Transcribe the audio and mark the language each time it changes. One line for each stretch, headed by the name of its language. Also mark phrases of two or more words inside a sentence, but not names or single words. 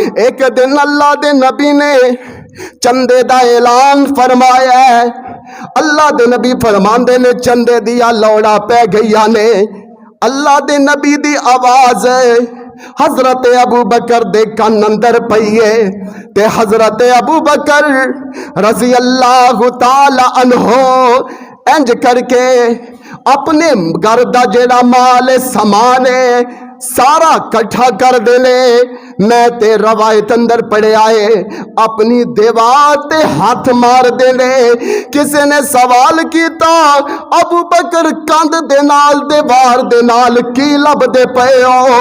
Punjabi: اک دن اللہ دے نبی نے چندے دا اعلان فرمایا اے. اللہ دے نبی فرماندے نے چندے دیاں لوڑاں پے گئیاں نے. اللہ دے نبی دی آواز حضرت ابو بکر دے کن اندر پئی اے تے حضرت ابو بکر
Arabic: رضي الله تعالى عنه
Punjabi: انج کر کے اپنے گھر دا جیہڑا مال سامان اے سارا کٹھا کر دینے. میں تے روایت اندر پڑھے آئے اپنی دیوار تے ہتھ مار دینے. کسے نے سوال کیتا ابو بکر کندھ دے نال دیوار دے نال کی لبھدے پئے او?